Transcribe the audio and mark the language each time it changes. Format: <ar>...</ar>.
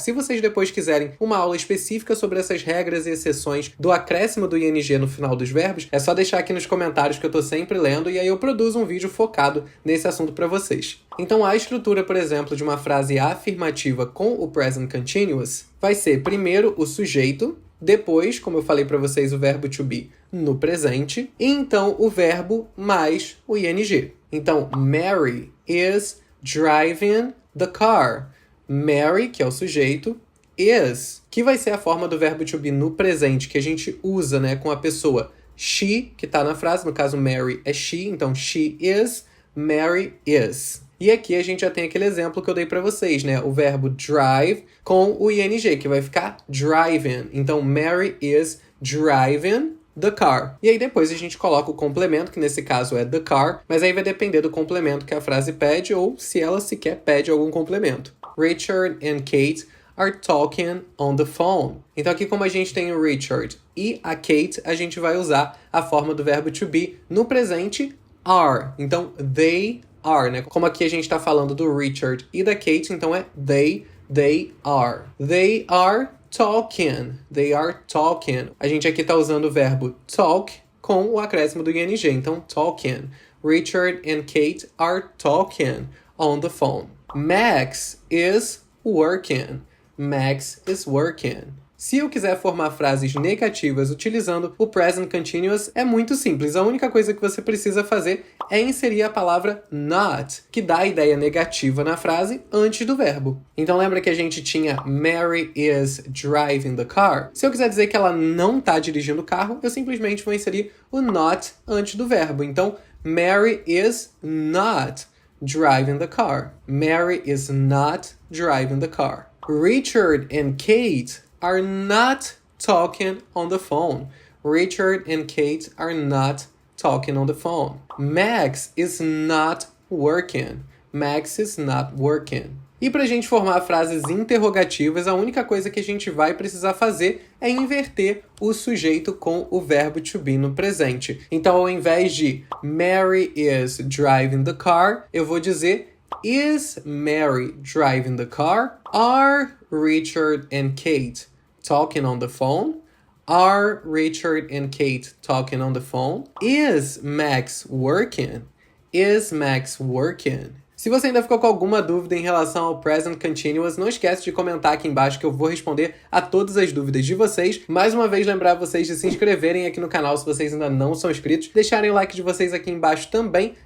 <pt>Se vocês depois quiserem uma aula específica sobre essas regras e exceções do acréscimo do ing no final dos verbos, é só deixar aqui nos comentários que eu tô sempre lendo e aí eu produzo um vídeo focado nesse assunto pra vocês. Então a estrutura, por exemplo, de uma frase afirmativa com o present continuous vai ser primeiro o sujeito, depois, como eu falei para vocês, o verbo to be no presente, e então o verbo mais o ing.</pt> <en>Então, Mary is driving the car.</en> <pt>Mary, que é o sujeito, is, que vai ser a forma do verbo to be no presente, que a gente usa, né, com a pessoa she, que está na frase, no caso Mary é she, então</pt> <en>she is, Mary is.</en> <pt>E aqui a gente já tem aquele exemplo que eu dei pra vocês, né? O verbo drive com o ing, que vai ficar driving.</pt> <en>Então, Mary is driving the car.</en> <pt>E aí depois a gente coloca o complemento, que nesse caso é the car, mas aí vai depender do complemento que a frase pede ou se ela sequer pede algum complemento.</pt> <en>Richard and Kate are talking on the phone.</en> <pt>Então aqui, como a gente tem o Richard e a Kate, a gente vai usar a forma do verbo to be no presente, are. Então,</pt> <en>they are,</en> <pt>né? Como aqui a gente está falando do Richard e da Kate, então é they are.</pt> <en>They are talking. They are talking.</en> <pt>A gente aqui está usando o verbo talk com o acréscimo do ing, então talking.</pt> <en>Richard and Kate are talking on the phone. Max is working. Max is working.</en> <pt>Se eu quiser formar frases negativas utilizando o present continuous, é muito simples. A única coisa que você precisa fazer é inserir a palavra not, que dá a ideia negativa na frase antes do verbo. Então lembra que a gente tinha</pt> <en>Mary is driving the car?</en> <pt>Se eu quiser dizer que ela não está dirigindo o carro, eu simplesmente vou inserir o not antes do verbo. Então,</pt> <en>Mary is not driving the car. Mary is not driving the car. Richard and Kate are not talking on the phone. Richard and Kate are not talking on the phone. Max is not working. Max is not working.</en> <pt>E para a gente formar frases interrogativas, a única coisa que a gente vai precisar fazer é inverter o sujeito com o verbo to be no presente.</pt> <en>Então,</en> <pt>ao invés de</pt> <en>Mary is driving the car,</en> <pt>eu vou dizer</pt> <en>Is Mary driving the car? Are Richard and Kate talking on the phone? Are Richard and Kate talking on the phone? Is Max working? Is Max working?</en> <pt>Se você ainda ficou com alguma dúvida em relação ao Present Continuous, não esquece de comentar aqui embaixo que eu vou responder a todas as dúvidas de vocês. Mais uma vez, lembrar vocês de se inscreverem aqui no canal se vocês ainda não são inscritos, deixarem o like de vocês aqui embaixo também.</pt>